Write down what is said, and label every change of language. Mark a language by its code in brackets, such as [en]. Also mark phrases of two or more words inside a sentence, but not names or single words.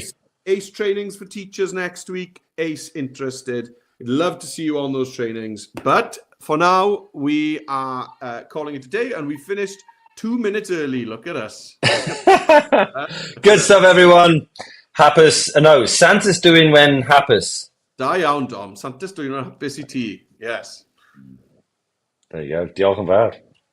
[en] ACE trainings for teachers next week. ACE interested. We'd love to see you on those trainings. But for now, we are calling it a day, and we finished 2 minutes early. Look at us. Good stuff, everyone. [cy] Santa's Dwynwen hapus. Da iawn, Dom. Santa's Dwynwen hapus I ti. [en] Yes. There you go. [cy] Diolch yn fawr.